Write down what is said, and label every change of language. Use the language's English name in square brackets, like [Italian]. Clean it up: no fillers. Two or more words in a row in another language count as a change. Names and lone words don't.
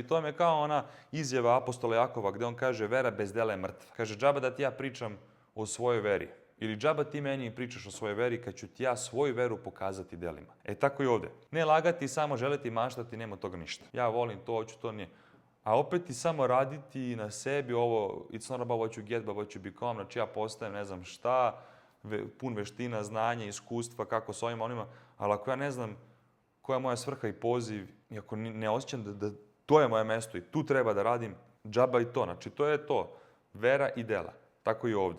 [Serbian] To je kao ona izjava apostola Jakova gde on kaže vera bez dela je mrtva. Kaže džaba da ti ja pričam o svojoj veri. Ili džaba ti meni pričaš o svojoj veri kad ću ti ja svoju veru pokazati delima. E tako i ovde. Ne lagati, samo želeti maštati, nema toga ništa. Ja volim to, hoću to, nije. A opet i samo raditi na sebi ovo, [English] it's not about what you get, but what you become, [Serbian] znači ja postajem ne znam šta, pun veština, znanja, iskustva, kako s ovima, onima, ali ako ja ne znam koja je moja svrha i poziv, i ako ne osjećam da to je moje mesto i tu treba da radim, džaba i to, znači to je to, vera i dela, tako i ovde.